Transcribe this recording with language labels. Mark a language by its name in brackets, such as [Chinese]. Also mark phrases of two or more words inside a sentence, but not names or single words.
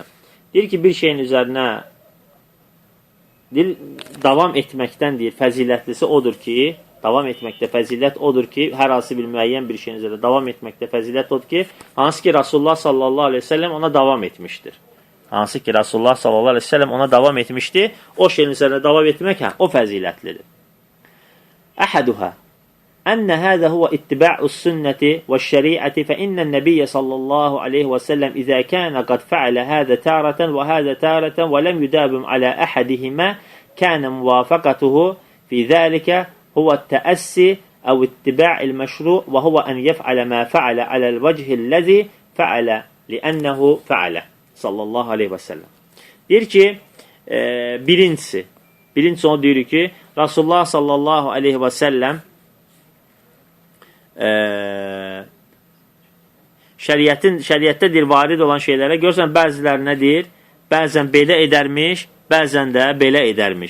[Azerbaijani] Deyir ki, bir şeyin üzərinə davam etməkdən deyir, fəzilətlisi odur ki, davam etməkdə fəzilət odur ki, hər hansı bir müəyyən bir şeyin üzərində davam etməkdə fəzilət odur ki, hansı ki Rasulullah [Arabic] صلى الله عليه وسلم [Azerbaijani] ona davam etmişdir. Hansı ki Rasulullah [Arabic] صلى الله عليه وسلم [Azerbaijani] ona davam etmişti. O şeyin üzerine devam etmek o fəzilətlidir. [Arabic] أحدها أن هذا هو اتباع السنة والشريعة فإن النبي صلى الله عليه وسلم إذا كان قد فعل هذا تارة وهذا تارة ولم يداوم على أحدهما كان موافقته في ذلك هو التأسي أو اتباع المشروع وهو أن يفعل ما فعل على الوجه الذي فعل لأنه فعل صلى الله عليه وسلم. Deyir ki, birincisi onu deyir ki, Rasulullah صلى الله عليه وسلم şəriətdə deyir, varid olan şeylərə görsən, bəzilərinə deyir, bəzən belə edərmiş, bəzən də belə edərmiş.